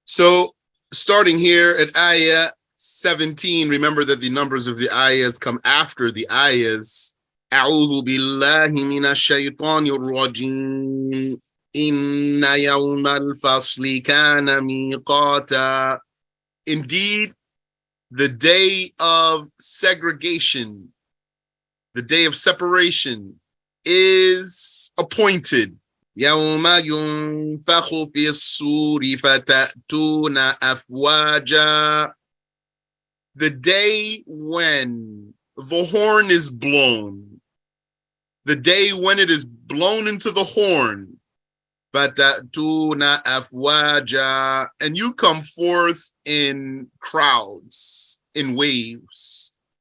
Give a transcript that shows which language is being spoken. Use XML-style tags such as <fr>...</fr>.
<en>So starting here at ayah 17, remember that the numbers of the ayahs come after the ayahs.</en> <ar>أعوذ بالله من الشيطان الرجيم إن يوم الفصل كان ميقاتا.</ar> <en>Indeed, the day of segregation, the day of separation, is appointed.</en> <ar>يوم ينفخ في الصور فتأتون أفواجا.</ar> <en>The day when the horn is blown, the day when it is blown into the horn,</en> <ar>فتأتون أفواجا,</ar> <en>and you come forth in crowds, in waves.</en>